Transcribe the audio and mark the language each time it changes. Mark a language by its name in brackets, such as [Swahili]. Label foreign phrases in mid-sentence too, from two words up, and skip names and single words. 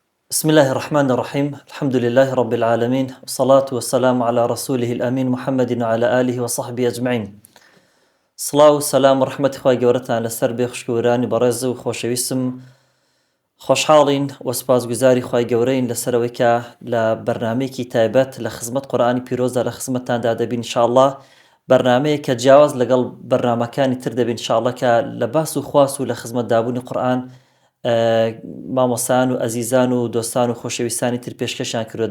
[Arabic] بسم الله الرحمن الرحيم الحمد لله رب العالمين والصلاة والسلام على رسوله الأمين محمد وعلى آله وصحبه أجمعين. صلاة والسلام ورحمة [Central Kurdish] خواهي گەورەتان لەسەر بێ خوشکەوەرانی بەڕێز و خۆشەویستم خۆشحاڵین و سپاسگوزاری خواهی گەورەین لەسەرەوەی کە لە بەرنامەیەکی تایبەت لە خزمەت قورئانی پیرۆزدا لە خزمەتتاندا دەبین ئینشاءالله بەرنامەیە کە جیاواز لەگەڵ بەرنامەکانی تر دەبین ئینشاءالله کە لە باس و خواست و لە خزمەتدابوونی قورئان مامۆسان و ئەزیزان و دۆستان و خۆشەویستانی تر پێشکەشیان کردووە.